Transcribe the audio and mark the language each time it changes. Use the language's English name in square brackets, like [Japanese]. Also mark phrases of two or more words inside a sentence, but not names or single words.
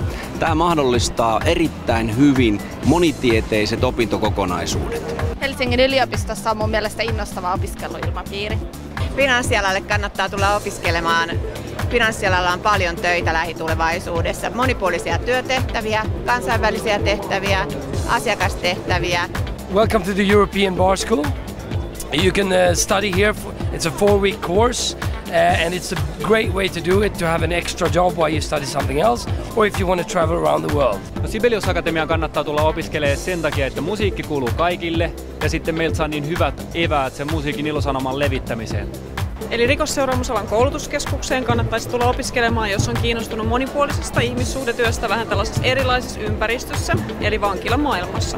[Finnish] Tämä mahdollistaa erittäin hyvin monitieteiset opintokokonaisuudet. Helsingin yliopistossa on mun mielestä innostava opiskeluilmapiiri. Finanssialalle kannattaa tulla opiskelemaan. Finanssialalla on paljon töitä lähitulevaisuudessa. Monipuolisia työtehtäviä, kansainvälisiä tehtäviä, asiakastehtäviä. [English] Welcome to the European Bar School. You can study here. It's a 4-week course and it's a great way to do it, to have an extra job while you study something else, or if you want to travel around the world. [Finnish] No, Sibelius Akatemiaan kannattaa tulla opiskelemaan sen takia, että musiikki kuuluu kaikille ja sitten meiltä saa niin hyvät eväät sen musiikin ilosanoman levittämiseen. Eli Rikosseuraamusalan koulutuskeskukseen kannattaisi tulla opiskelemaan, jos on kiinnostunut monipuolisesta ihmissuhdetyöstä vähän tällaisessa erilaisessa ympäristössä, eli vankilamaailmassa.